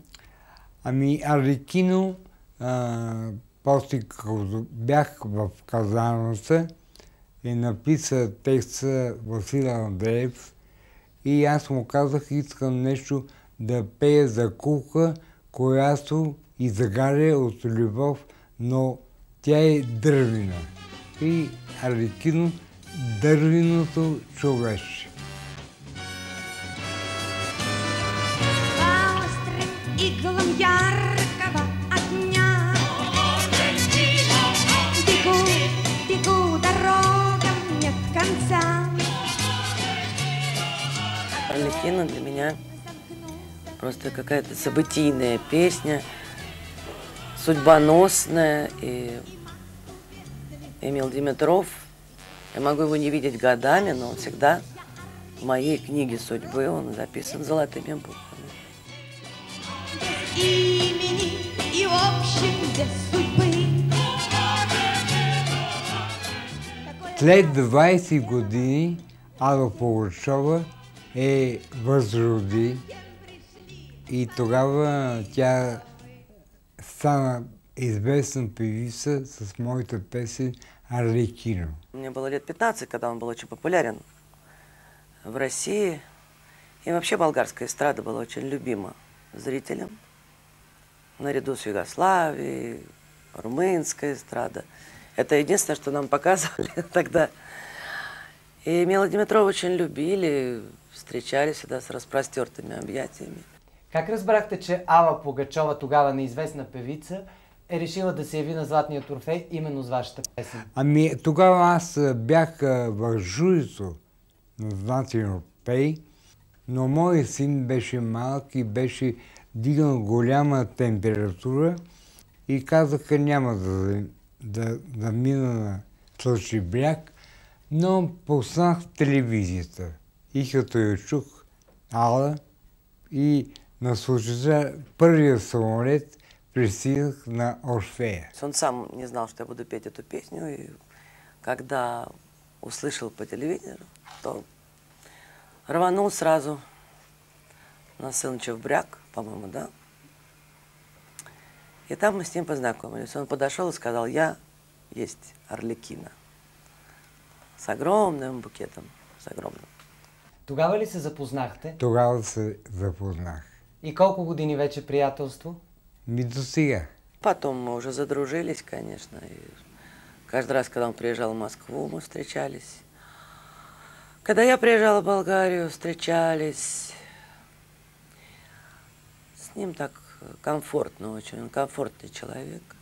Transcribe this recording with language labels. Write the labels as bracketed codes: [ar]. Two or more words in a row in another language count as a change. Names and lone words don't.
[bg] Ами Арлекино, после като бях в казармата и написа текста Васил Андреев и аз му казах, искам нещо да пея за кука, която изгаря от любов, но тя е дървена. И Арлекино, дървеното човече. [ru] Иглом яркого огня бегу дорогам нет конца. Арлекино для меня просто какая-то событийная песня, судьбоносная. И Эмил Димитров, я могу его не видеть годами, но он всегда в моей книге судьбы, он записан золотыми буквами. Имени и в общем без судьбы. [bg] След 20 години Ала Пугачова възроди и тогава тя стана известна певица с моята песен Арлекино. [ru] Мне было лет 15, когда он был очень популярен в России. И вообще болгарская эстрада была очень любима зрителям. Наряду с Югославией, румынская эстрада. Это единственное, что нам показывали тогда. И Эмила Димитрова очень любили, встречали всегда с разпростертыми объятиями. [bg] Как разбрахте, че Ала Пугачова, тогава неизвестна певица, е решила да се яви на Златния трофей именно с вашата песен? Ами тогава аз бях в журито на Златния трофей, но моят син беше малък и беше дигнал голяма температура и казаха няма да мина на Слънчев бряг, но пуснах телевизията. И като я чух Ала и на случая първия самолет пристигнах на Орфея. [ru] Он сам не знал, что я буду петь эту песню, и когда услышал по телевизору, то рванул сразу на Слънчев бряг, [bg] по-моему, да? [ru] И там мы с ним познакомились. Он подошел и сказал, я есть Арлекино. С огромным букетом, с огромным. [bg] Тогава ли се запознахте? Тогава се запознах. И колко години вече приятелство? До сега. [ru] Потом мы уже задружились, конечно. И каждый раз, когда он приезжал в Москву, мы встречались. Когда я приезжала в Болгарию, встречались. С ним так комфортно очень, он комфортный человек.